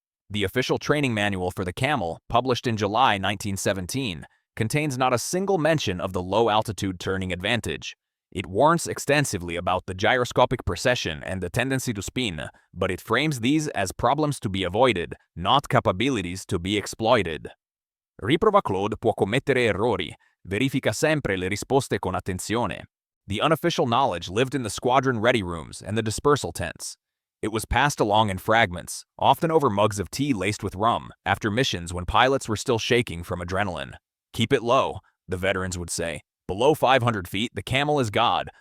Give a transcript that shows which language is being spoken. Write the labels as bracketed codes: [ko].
[en] The official training manual for the Camel, published in July 1917, contains not a single mention of the low-altitude turning advantage. It warns extensively about the gyroscopic precession and the tendency to spin, but it frames these as problems to be avoided, not capabilities to be exploited. [it] Riprova Claude può commettere errori, verifica sempre le risposte con attenzione. [en] The unofficial knowledge lived in the squadron ready rooms and the dispersal tents. It was passed along in fragments, often over mugs of tea laced with rum, after missions when pilots were still shaking from adrenaline. Keep it low, the veterans would say. Below 500 feet, the Camel is God.